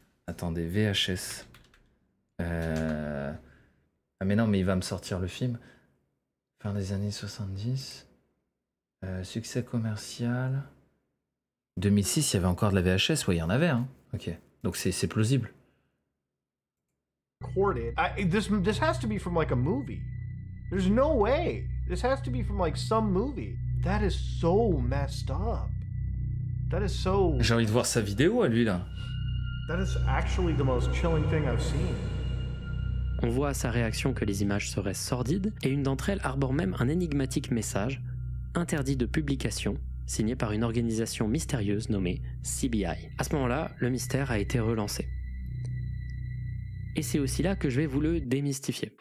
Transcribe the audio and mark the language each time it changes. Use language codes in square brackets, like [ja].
[fr] Attendez, VHS. Ah mais non, mais il va me sortir le film. Fin des années 70. Succès commercial. 2006, il y avait encore de la VHS. Ouais, il y en avait, hein. Ok. Donc c'est plausible. [en] Recorded. This has to be from like a movie. There's no way. This has to be from like some movie. That is so messed up. That is so... [fr] J'ai envie de voir sa vidéo à lui, là. [en] That is actually the most chilling thing I've seen. [fr] On voit à sa réaction que les images seraient sordides, et une d'entre elles arbore même un énigmatique message, interdit de publication, signé par une organisation mystérieuse nommée CBI. À ce moment-là, le mystère a été relancé. Et c'est aussi là que je vais vous le démystifier.